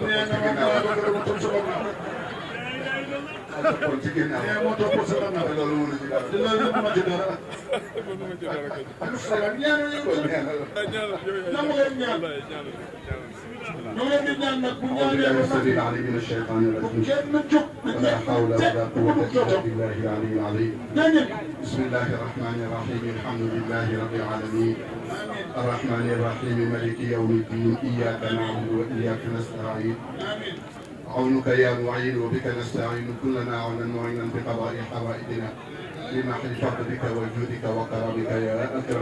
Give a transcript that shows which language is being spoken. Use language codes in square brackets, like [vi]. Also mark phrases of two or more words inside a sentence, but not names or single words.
[wo] nee na man Babacar ma topp sa gannaaw kon ci ginnaaw nee moo topp sa gannaaw te loolu mënu ci dara te loolu yëpp ma ci dara ak salaam ñaanal nangu leen ñaan ñu leen di ñaan nag bu ñaanee ba [ar] السميع العليم من الشيطان الرجيم ولا حول ولا قوة إلا بالله العلي العظيم بسم الله الرحمن الرحيم الحمد لله رب العالمين الرحمن الرحيم مالك يوم الدين إياك نعبد وإياك نستعين عونك يا معين وبك نستعين كلنا عونا معينا بقضاء حوائجنا لمحل فضلك وجودك وكرمك يا أكرم